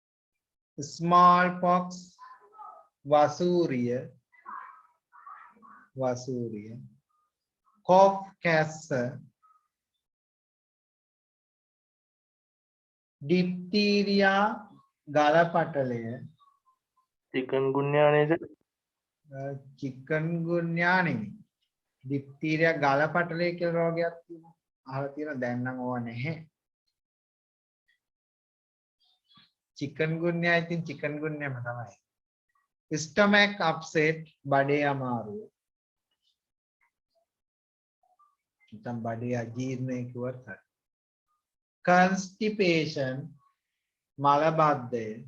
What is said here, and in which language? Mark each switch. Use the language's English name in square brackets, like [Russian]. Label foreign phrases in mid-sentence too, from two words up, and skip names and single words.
[Sinhala] smallpox වසූරිය. වසූරිය. cough කැස්ස. diphtheria ගලපටලය. chikungunya නේද? chikungunya නෙමෙයි. diphtheria ගලපටලය කියලා රෝගයක් තියෙනවා. අහලා තියෙනවා දැන් නම් ඕවා නැහැ. chikungunya ඉතින් chikungunyම තමයි. [English] stomach upset [Sinhala] බඩේ අමාරුව. නැත්නම් බඩේ අජීර්ණය කිව්වත් හරි. constipation මලබද්ධය.